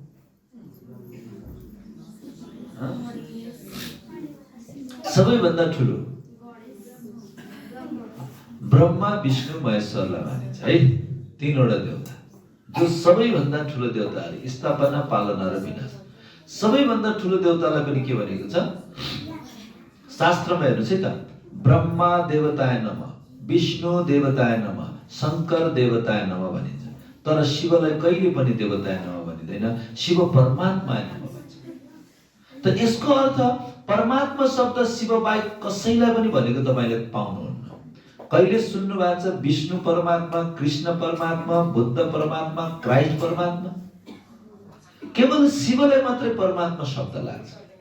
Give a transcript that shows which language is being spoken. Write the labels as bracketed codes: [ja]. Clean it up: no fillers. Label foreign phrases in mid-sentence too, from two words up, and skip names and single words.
[ne] सबैभन्दा ठुलो ब्रह्मा, विष्णु, महेश्वरलाई मानिन्छ है। तीनवटा देवता जो सबैभन्दा ठुलो देवताहरू, स्थापना, पालना र विनाश। सबैभन्दा ठुलो देवतालाई पनि के भनेको छ शास्त्रमा? हेर्नुहोस् है त, [sa] ब्रह्मा देवताय नमः, विष्णु देवताय नमः, शंकर देवताय नमः भनिन्छ। [ne] तर शिवलाई कहिले पनि [sa] देवताय नमः [ne] भनिँदैन। [sa] शिव परमात्मा नमः [ne] भन्छ। त यसको अर्थ परमात्मा शब्द शिव बाहेक कसैलाई पनि भनेको तपाईले पाउनुहुन्न। कहिले सुन्नु भएको छ विष्णु परमात्मा, कृष्ण परमात्मा, बुद्ध परमात्मा, क्राइस्ट परमात्मा? केवल शिवलाई मात्रै परमात्मा शब्द लाग्छ।